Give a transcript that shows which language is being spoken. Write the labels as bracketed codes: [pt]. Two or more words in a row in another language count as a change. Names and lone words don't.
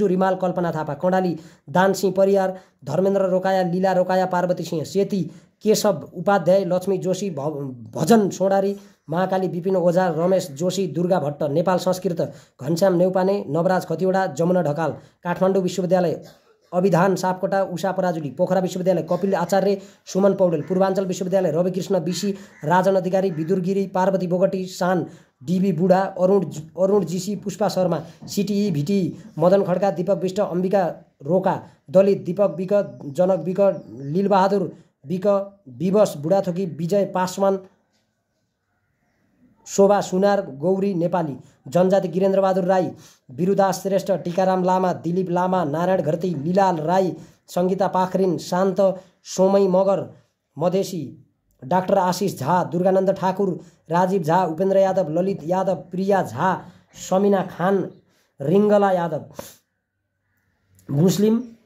[ne] रिमाल, कल्पना थापा, कणाली, दानसिंह परियार, धर्मेन्द्र रोकाया, लीला रोकाया, पार्वती सिंह सेती, केशव उपाध्याय, लक्ष्मी जोशी, भजन सोडारी, महाकाली विपिन ओझा, रमेश जोशी, दुर्गा भट्ट, नेपाल संस्कृत, घनश्याम नेउपाने, नवराज खतिवडा, जमुना ढकाल, काठमाडौँ विश्वविद्यालय अभिधान सापकोटा, उषा पराजुली, पोखरा विश्वविद्यालय कपिल आचार्य, सुमन पौडेल, पूर्वाञ्चल विश्वविद्यालय रविकृष्ण बिसी, राजन अधिकारी, विदुर गिरी, पार्वती बोगटी, शान डिबी बुढा, अरुण जीसी, पुष्पा शर्मा, सिटिई भिटी, मदन खड्का, दीपक विष्ट, अम्बिका रोका, दलित दीपक विक, जनक विक, लीलबहादुर विक, विवश बुढाथोकी, विजय पासवान, शोभा सुनार, गौरी नेपाली, जनजाति गिरेन्द्रबहादुर राई, बिरुदास श्रेष्ठ, टिकाराम लामा, दिलीप लामा, नारायण घरती, लीलाल राई, सङ्गीता पाखरिन, शान्त सोमई मगर, मधेसी डाक्टर आशिष झा, दुर्गानन्द ठाकुर, राजीव झा, उपेन्द्र यादव, ललित यादव, प्रिया झा, समिना खान, रिङ्गला यादव, मुस्लिम,